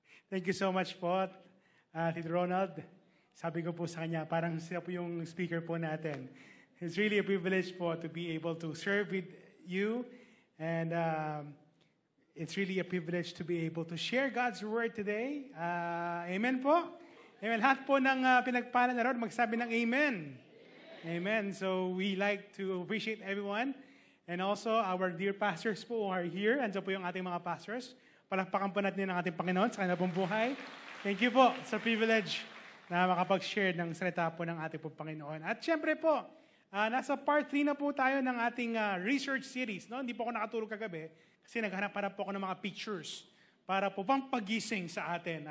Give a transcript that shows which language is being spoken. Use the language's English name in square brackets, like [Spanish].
[English] Thank you so much [Filipino] po, Tito Ronald. Sabi ko po sa kanya, parang siya po yung speaker po natin. [English] It's really a privilege po to be able to serve with you. And it's really a privilege to be able to share God's Word today. Amen po? Amen. [Filipino] Lahat po ng pinagpala na ron, magsabi ng Amen. [English] Amen. So we like to appreciate everyone. And also our dear pastors po are here. [Filipino] Andiyan po yung ating mga pastors. Palakpakan po natin ang ating Panginoon sa kanilang pong buhay. [English] Thank you [Filipino] po sa privilege na makapag-share ng salita po ng ating pong Panginoon. At syempre po, nasa part 3 na po tayo ng ating research series. No? Hindi po ako nakatulog kagabi kasi naghanap-hanap po ako ng mga pictures para po pang pagising sa atin.